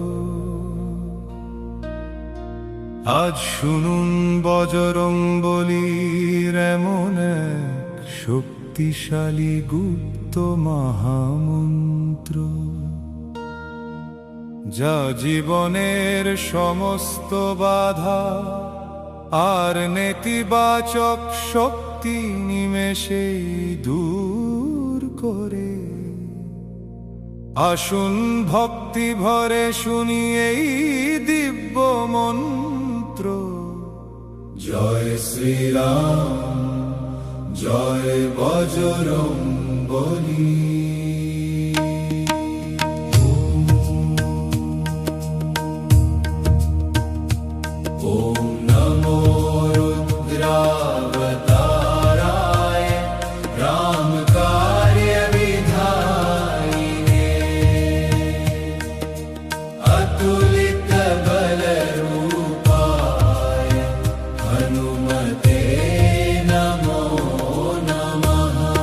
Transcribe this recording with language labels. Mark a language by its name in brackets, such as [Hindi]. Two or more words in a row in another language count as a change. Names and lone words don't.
[Bangla] আজ শুনুন বজরংবলীর এমন এক শক্তিশালী গুপ্ত মহামন্ত্র, যা জীবনের সমস্ত বাধা আর নেতিবাচক শক্তি নিমেষেই দূর করে। আসুন ভক্তি ভরে শুনি এই দিব্য মন্ত্র। জয় শ্রীরাম, জয় বজরংবলী। [Sanskrit] ওম নমো রুদ্রাবতারায় রামকার্য বিধায়িনে, অতুলিত বলরূপায় হনুমতে নমো নমঃ।